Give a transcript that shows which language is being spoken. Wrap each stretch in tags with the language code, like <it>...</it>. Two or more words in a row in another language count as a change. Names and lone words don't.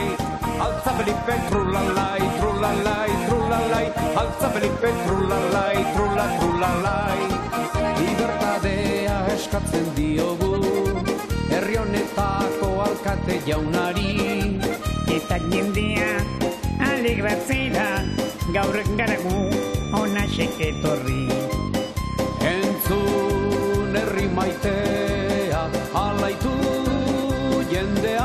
<es>alza Felipe, trulalai, trulalai, trulalai, alza Felipe, trulalai, trulalai.</es> <eu>Libertadea eskatzen diogu, herri honetako alkate jaunari. Eta jendea alegratzera, gaur garagu honasek etorri. Entzun herri maitea, alaitu jendea.</eu>